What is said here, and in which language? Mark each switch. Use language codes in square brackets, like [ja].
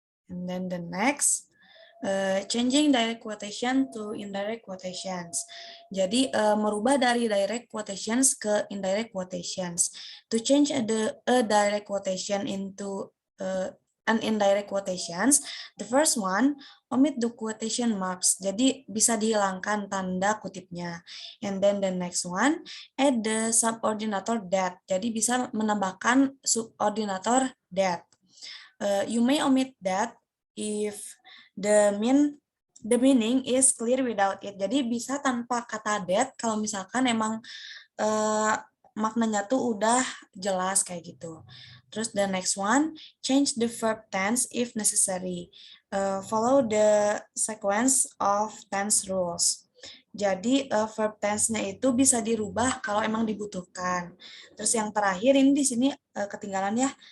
[en] And then the next, changing direct quotation to indirect quotations. [id] Jadi merubah dari direct quotations ke indirect quotations. [en] To change a direct quotation into and indirect quotations. The first one, omit the quotation marks. [id] Jadi bisa dihilangkan tanda kutipnya. [en] And then the next one, add the subordinator that. [id] Jadi bisa menambahkan subordinator that. [en] You may omit that if the meaning is clear without it. [id] Jadi bisa tanpa kata that kalau misalkan emang maknanya tuh udah jelas kayak gitu. [en] Terus the next one, change the verb tense if necessary. Follow the sequence of tense rules. [id] Jadi verb tense-nya itu bisa dirubah kalau emang dibutuhkan. Terus yang terakhir ini di sini ketinggalan ya.